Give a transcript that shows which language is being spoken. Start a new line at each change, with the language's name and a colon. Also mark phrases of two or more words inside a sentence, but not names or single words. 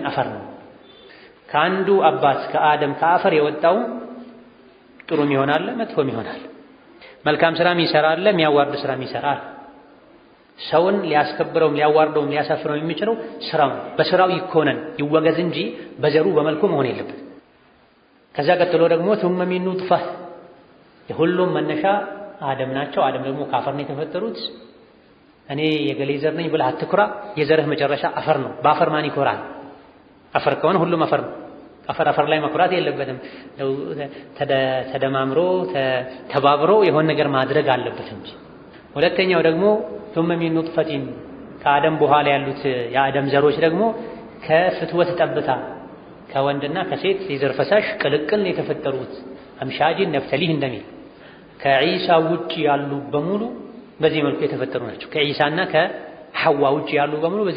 Amharic: አፈር ነው። ከአንዱ አባት ከአደም ከአፈር የወጣው ጥሩም ይሆናል መጥፎም ይሆናል። መልካም ስራም ይሰራል፣ የሚያዋርድ ስራም ይሰራል። ሰውን ሊያስከብረውም ሊያዋርደውም ሊያሳፍረው የሚችለው ስራው በስራው ይኮነን ይወገዝ እንጂ በዘሩ በመልኩ መሆን የለበት። ከዛ ቀጥሎ ደግሞ
Arabic: ثم من نطفة
Amharic: የሁሉም መነሻ አደም ናቸው። አደም ደግሞ ከአፈር ነው የተፈጠሩት። እኔ የገሌ ዘር ነኝ ብለህ አትኩራ። የዘርህ መጨረሻ አፈር ነው። በአፈር ማን ይኮራል? አፈር ከሆነ ሁሉም አፈር ነው። አፈር ላይ መኩራት የለበትም። ተደማምሮ ተባብሮ የሆነ ነገር ማድረግ አለበት እንጂ። ሁለተኛው ደግሞ
Arabic: ثم من نطفة
Amharic: ከአደም በኋላ ያሉት የአደም ዘሮች ደግሞ ከፍትወት ጠብታ ከወንድና ከሴት የዘር ፈሳሽ ቅልቅል የተፈጠሩት
Arabic: أمشاج نبتليه
Amharic: እንደሚል ከዒሳ ውጪ ያሉ በሙሉ በዚህ መልኩ የተፈጠሩ ናቸው። ከዒሳና ከሐዋ ውጪ ያሉ በሙሉ በዚህ